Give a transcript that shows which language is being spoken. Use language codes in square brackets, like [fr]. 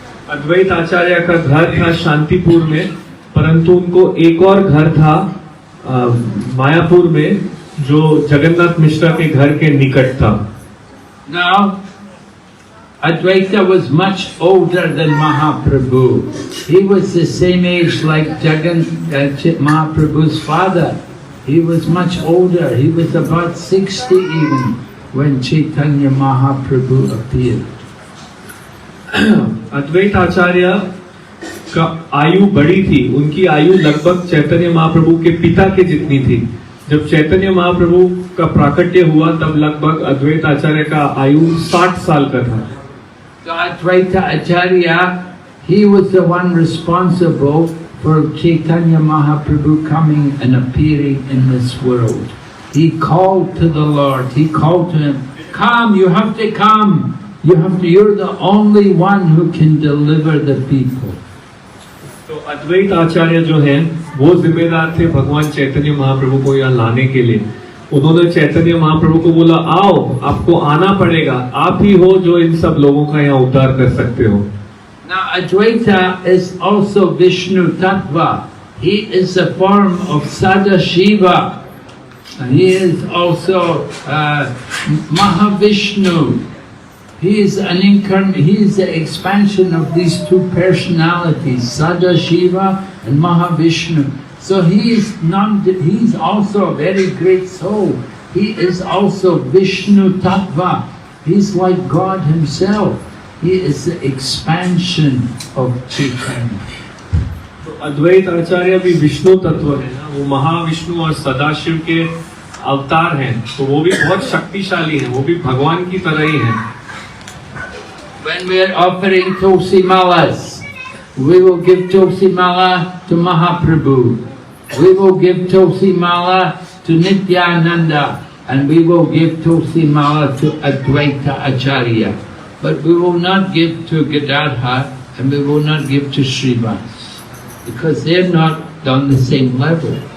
[hi] अद्वैत आचार्य का घर था शांतिपुर में, परंतु उनको एक और घर था मायापुर में जो जगन्नाथ मिश्रा के घर के निकट था। [en] Now, Advaita was much older than Mahaprabhu. He was the same age like Mahaprabhu's father. He was much older. He was about 60 even when Chaitanya Mahaprabhu appeared. [hi] अद्वैत आचार्य का आयु बड़ी थी, उनकी आयु लगभग चैतन्य महाप्रभु के पिता के जितनी थी। जब चैतन्य महाप्रभु का प्राकट्य हुआ तब लगभग अद्वैत आचार्य का आयु 60 साल का था। [en] So Advaita Acharya, he was the one responsible for Chaitanya Mahaprabhu coming and appearing in this world. He called to the Lord, he called to him, come, you have to come. You're the only one who can deliver the people. [hi] तो अद्वैत आचार्य जो हैं वो जिम्मेदार थे भगवान चैतन्य महाप्रभु को यहाँ लाने के लिए। उन्होंने चैतन्य महाप्रभु को बोला, आओ, आपको आना पड़ेगा, आप ही हो जो इन सब लोगों का यहाँ उद्धार कर सकते हो। [en] Now Advaita is also Vishnu Tattva. He is a form of Sadashiva. And he is also Mahavishnu. He is the expansion of these two personalities, Sadashiva and Mahavishnu. So he's also a very great soul. He is also Vishnu Tattva. He's like God himself. He is the expansion of Chaitanya. [hi] तो अद्वैत आचार्य भी विष्णु तत्व है ना, वो महाविष्णु और सदाशिव के अवतार हैं, तो वो भी बहुत शक्तिशाली हैं, वो भी भगवान की तरह ही हैं। [en] When we are offering Tulsi Malas, we will give Tulsi Mala to Mahaprabhu. We will give Tulsi Mala to Nityananda, and we will give Tulsi Mala to Advaita Acharya. But we will not give to Gadadhar and we will not give to Srivas, because they're not on the same level.